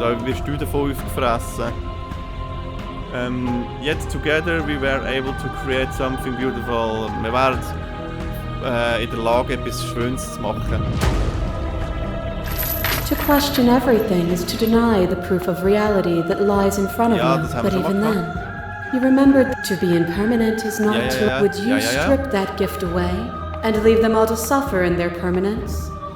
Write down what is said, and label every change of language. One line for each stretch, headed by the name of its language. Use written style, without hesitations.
German: Da wirst du davon aufgefressen.
English: Yet together we were able to create something beautiful.
German: Wir waren in der Lage, etwas Schönes zu machen.
English: To question everything is to deny the proof of reality that lies in front of you. But even then, you remembered to be impermanent is not to. Would you strip that gift away and leave them all to suffer in their permanence?